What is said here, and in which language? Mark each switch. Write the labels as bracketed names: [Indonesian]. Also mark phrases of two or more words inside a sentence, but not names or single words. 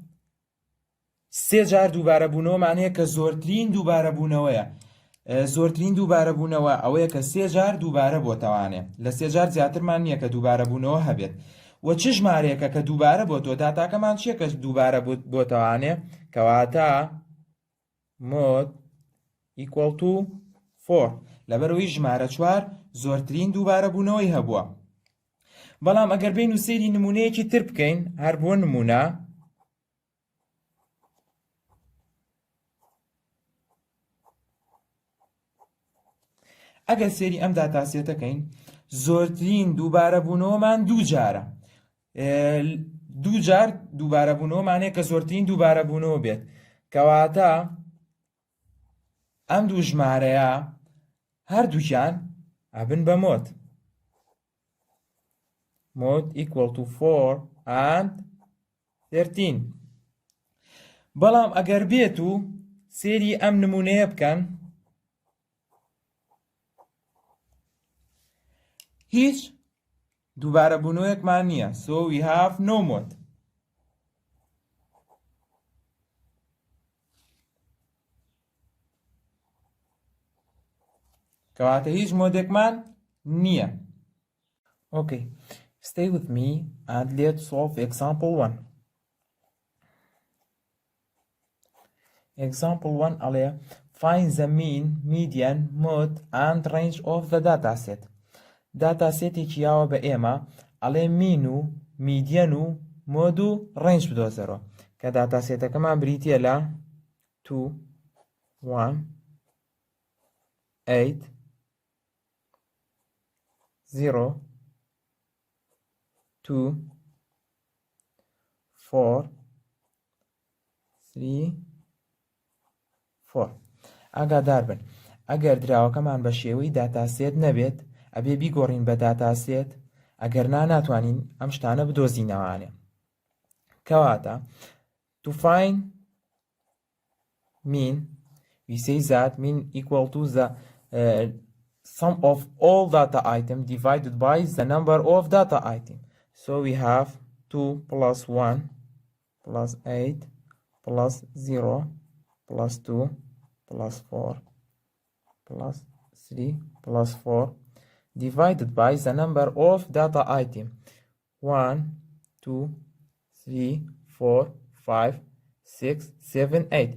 [Central Kurdish] 3 جار دووبارەبوونەوەمان هەیە کە زۆرترین دووبارەبوونەوەیە. زۆرترین دووبارەبوونەوە ئەوەیە کە 3 جار دووبارە بۆتەوانێ. لە 3 جار زیاترمان نییە کە دووبارەبوونەوە هەبێت. وە چ ژمارەیەکە کە دووبارە بۆ تۆ داتاکەمان چییە کە دووبارە بۆتەوانێ کەواتە مۆد [English] equal to 4 [Central Kurdish] لەبەرەوەی ژمارە 4 زۆرترین دووبارە بوونەوەی هەبووە. بەڵام ئەگەر بین و سەیری نمونەیەکی تر بکەین هەر بۆ نمونە ئەگەر سێری ئەم داتاسێتەکەین زۆرترین دووبارە بوونەوەمان دوو جارە دوو جار دووبارە بوونەوەمانەیە کە زۆرترین دووبارە بوونەوە بێت کەواتە ئەم دوو ژمارەیە هەردووکیان ئەبن بە مۆد مۆد [English] equal to 4 and 13. [Central Kurdish] بەڵام ئەگەر بێت و سێری ئەم نمونەیە بکەن هیچ دووبارە بوونەوەیەکمان نییە [English] so we have no mode. [Central Kurdish] کەواتە هیچ مۆدێکمان نییە. [English] Okay, stay with me and let's solve example 1. Example 1 ئەڵێ find the mean, median, mode and range of the dataset. [Central Kurdish] داتاسێتێکی یاوە بە ئێمە ئەڵێ مین و میدیەن و مۆد و ڕێنج بدۆزەرەوە کە داتاسێتەکەمان بریتیە لە 2 1 8 0 2 4 3 4. ئاگادار بن ئەگەر دراوەکەمان بە شێوەی داتاسێت نەبێت ئەبێ بیگۆڕین بە داتاسێت ئەگەر ناتوانین ئەم شتانە بدۆزینەوانێ کەواتە [English] to find mean we say that mean equal to the sum of all data item [Central Kurdish] divided by the number of data item. [English] So we have 2 plus 1 plus 8 plus 0 plus 2 plus 4 plus 3 plus 4 divided by the number of data item 1 2 3 4 5 6 7 8.